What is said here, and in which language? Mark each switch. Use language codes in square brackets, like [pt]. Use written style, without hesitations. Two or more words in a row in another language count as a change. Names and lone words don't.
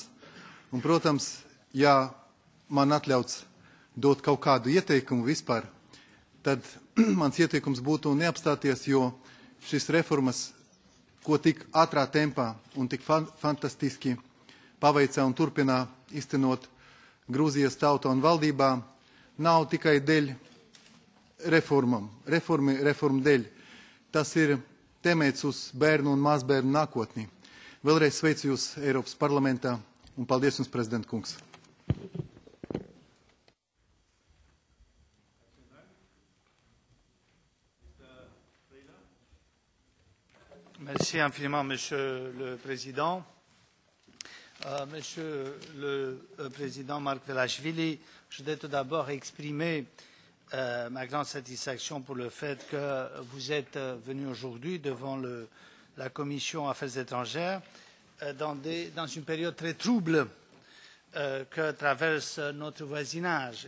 [lv] Un, protams, ja man atļauts dot kaut kādu ieteikumu vispār, tad mans ieteikums būtu neapstāties, jo šis reformas, ko tik ātrā tempā un tik fantastiski paveicā un turpinā iztenot Grūzijas tauta un valdībā, nav tikai dēļ reformu dēļ. Tas ir temēts uz bērnu un mazbērnu nākotni. Vēlreiz sveicu jūs Eiropas parlamentā un paldies jums, prezident kungs. [fr] Merci infiniment, Monsieur le Président. Monsieur le Président Margvelashvili, je voudrais tout d'abord exprimer ma grande satisfaction pour le fait que vous êtes venu aujourd'hui devant la Commission Affaires étrangères dans une période très trouble que traverse notre voisinage.